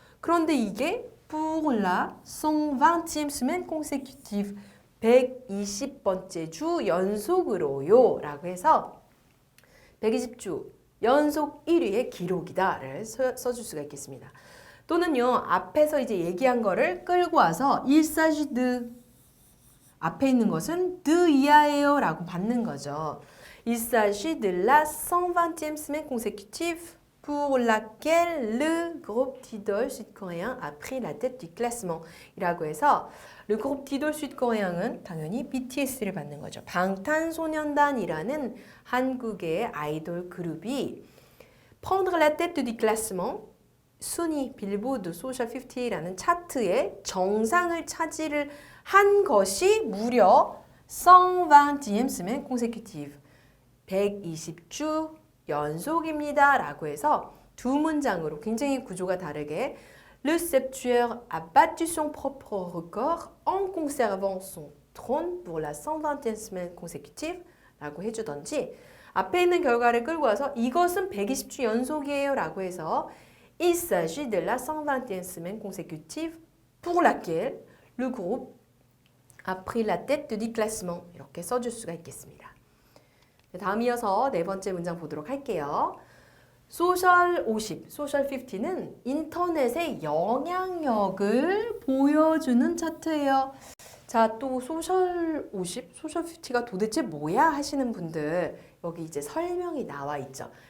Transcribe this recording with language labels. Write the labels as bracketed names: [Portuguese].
[Korean] 그런데 이게 [French] pour la 120e semaine consécutive, [Korean] 120번째 주 연속으로요 라고 해서 120주 연속 1위의 기록이다를 써줄 수가 있겠습니다. 또는요, 앞에서 이제 얘기한 거를 끌고 와서 [French] il s'agit de, [Korean] 앞에 있는 것은 de 이하예요 라고 받는 거죠. [French] Il s'agit de la 120e semaine consécutive pour laquelle le groupe d'idol sud-coréen a pris la tête du classement [Korean] 이라고 해서 le groupe d'idol sud-coréen은 당연히 BTS를 받는 거죠. 방탄소년단이라는 한국의 아이돌 그룹이 [French] prendre la tête du classement [Korean] 순위 빌보드 소셜 50라는 차트의 정상을 차지를 한 것이 무려 [French] 120e semaine consécutive. [Korean] 120주 연속입니다. 라고 해서 두 문장으로 굉장히 구조가 다르게 [French] Le septueur a battu son propre record en conservant son trône pour la 120e semaine consécutive [Korean] 라고 해주던지 앞에 있는 결과를 끌고 와서 이것은 120주 연속이에요 라고 해서 [French] Il s'agit de la 120e semaine consécutive pour laquelle le groupe a pris la tête du classement [Korean] 이렇게 써줄 수가 있겠습니다. 다음 이어서 네 번째 문장 보도록 할게요. 소셜 50, 소셜 50는 인터넷의 영향력을 보여주는 차트예요. 자, 또 소셜 50, 소셜 50가 도대체 뭐야 하시는 분들 여기 이제 설명이 나와 있죠.